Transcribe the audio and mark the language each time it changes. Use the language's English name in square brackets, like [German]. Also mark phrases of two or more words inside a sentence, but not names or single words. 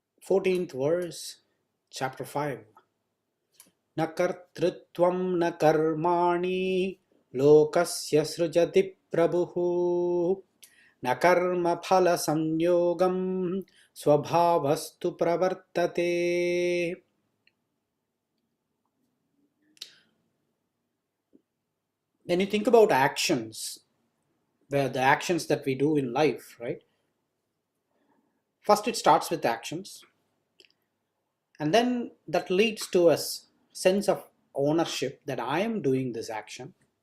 [English] 14th verse, chapter 5. [Sanskrit] न कर्तृत्वं न कर्माणि लोकस्य सृजति प्रभुः न कर्म फल संयोगं स्वभावस्तु प्रवर्तते. [English] When you think about actions, the actions that we do in life, right? First it starts with actions, and then that leads to a sense of ownership that I am doing this action.